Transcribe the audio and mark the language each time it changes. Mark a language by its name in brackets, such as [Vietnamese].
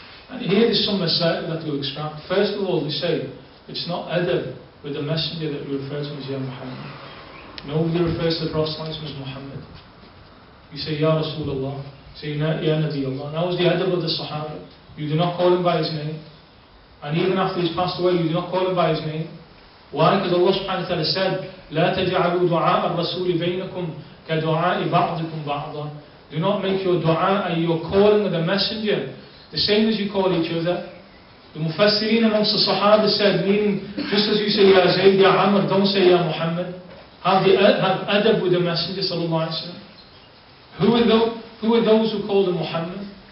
[English] And here there's some masail that we extract. First of all, they say it's not adab with the messenger that we refer to as Ya Muhammad. Nobody refers to the Prophet as Muhammad. You say Ya Rasulullah, say Ya Nabi Allah. That was the adab of the Sahaba. You do not call him by his name. And even after he's passed away, you do not call him by his name. Why? Because Allah subhanahu wa ta'ala said, [Arabic] لا تجعلوا دعاء الرسول بينكم كدعاء بعضكم بعضا. [English] Do not make your dua and your calling of the messenger the same as you call each other. The Mufassirin amongst the Sahaba said, meaning, just as you say Ya Zayd, Ya Amr, don't say Ya Muhammad. Have adab with the Messenger sallallahu alaihi wasallam. Who are those who call him Muhammad?